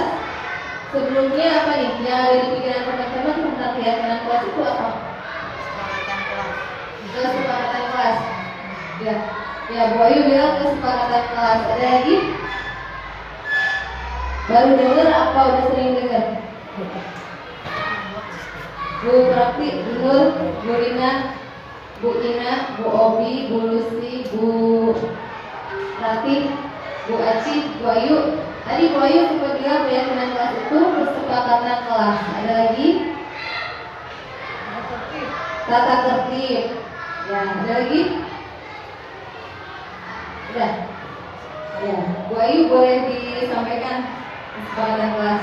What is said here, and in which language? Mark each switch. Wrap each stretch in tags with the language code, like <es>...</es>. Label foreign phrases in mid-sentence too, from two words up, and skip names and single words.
<id>Sebelumnya apa nih yang ada di pikiran teman-teman tentang keyakinan kelas itu apa? Kesepakatan kelas. Ya, Bu Ayu bilang kesepakatan kelas. Ada lagi? Baru dengar apa udah sering dengar? Bu Prakti, Bu Nur, Bu Rina, Bu Ina, Bu Obi, Bu Lucy, Bu Rati, Bu Aci, Bu Ayu. Tadi Bu Ayu sempat bilang keyakinan kelas itu kesepakatan kelas. Ada lagi? Tata tertib. Ya, ada lagi? Udah. Ya, Bu Ayu boleh disampaikan kesepakatan kelas.</id>